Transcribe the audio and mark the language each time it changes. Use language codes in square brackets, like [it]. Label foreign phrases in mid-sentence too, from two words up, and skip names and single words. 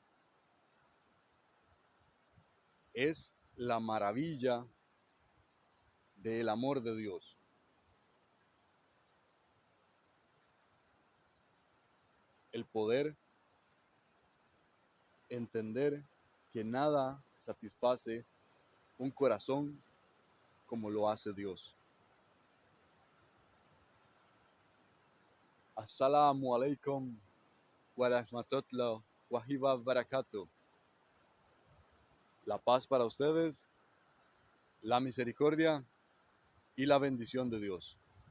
[es] Es la maravilla del amor de Dios. El poder entender que nada satisface un corazón como lo hace Dios. [ar] السلام عليكم ورحمة الله وبركاته. [es] La paz para ustedes, la misericordia y la bendición de Dios.